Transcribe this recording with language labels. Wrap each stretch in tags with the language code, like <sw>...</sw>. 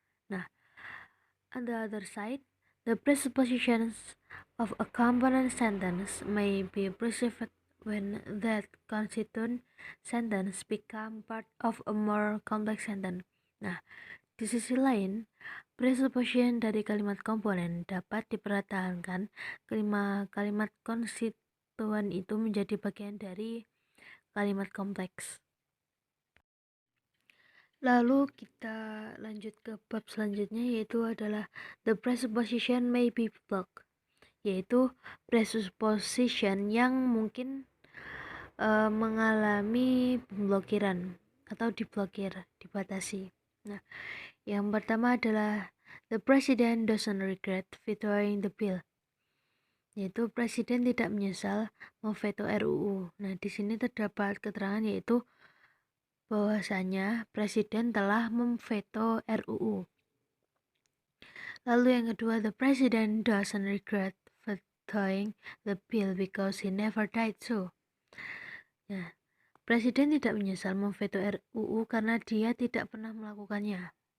<id>Nah,</id> <en>on the other side, the presuppositions of a component sentence may be perceived when that constituent sentence become part of a more complex sentence.</en> <id>Nah, di sisi lain, presupposition dari kalimat komponen dapat dipertahankan kalimat konstituen itu menjadi bagian dari kalimat kompleks. Lalu kita lanjut ke bab selanjutnya, yaitu adalah</id> <en>the presupposition may be blocked,</en> <id>yaitu presupposition yang mungkin mengalami pemblokiran atau diblokir, dibatasi. Nah, yang pertama adalah</id> <en>the president doesn't regret vetoing the bill,</en> <id>yaitu presiden tidak menyesal memveto RUU. Nah, di sini terdapat keterangan yaitu bahwasanya presiden telah memveto RUU. Lalu yang kedua,</id> <en>the president doesn't regret vetoing the bill because he never died so.</en> <id>Nah, presiden tidak menyesal memveto RUU karena dia tidak pernah melakukannya.</id>